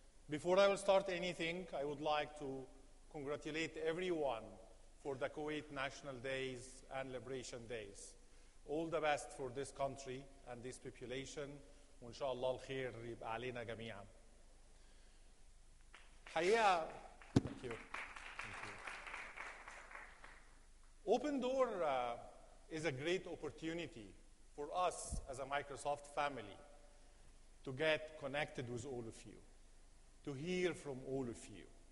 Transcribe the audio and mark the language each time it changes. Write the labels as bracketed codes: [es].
[en] Before I will start anything, I would like to congratulate everyone for the Kuwait National Days and Liberation Days. All the best for this country and this population. [ar] وإن شاء الله الخير يبقى علينا جميعا. حقيقة [en] Thank you. Open Door is a great opportunity for us as a Microsoft family to get connected with all of you, to hear from all of you.